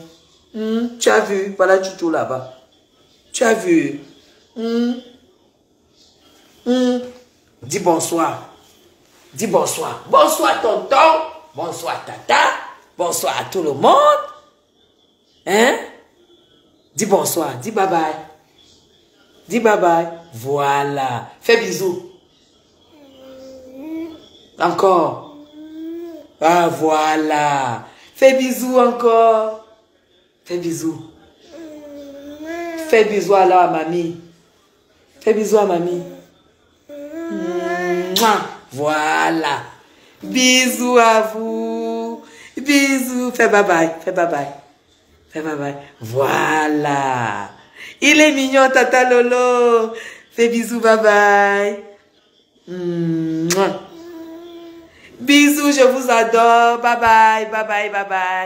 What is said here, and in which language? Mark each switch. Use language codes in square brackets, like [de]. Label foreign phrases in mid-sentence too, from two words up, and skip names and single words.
[fr] Tu as vu? Voilà Toutou là-bas. Tu as vu? Dis bonsoir. Dis bonsoir. Bonsoir, tonton. Bonsoir, tata. Bonsoir à tout le monde. Hein? Dis bonsoir. Dis bye bye. Dis bye bye. Voilà. Fais bisous. Encore. Ah, voilà. Fais bisous encore. Fais bisous. Fais bisous alors à mamie. Fais bisous à mamie. Voilà. Bisous à vous. Bisous. Fais bye bye. Fais bye bye. Fais bye bye. Voilà. Il est mignon, Tata Lolo. Fais bisous. Bye bye. Bisous, je vous adore. Bye bye. Bye bye. Bye bye.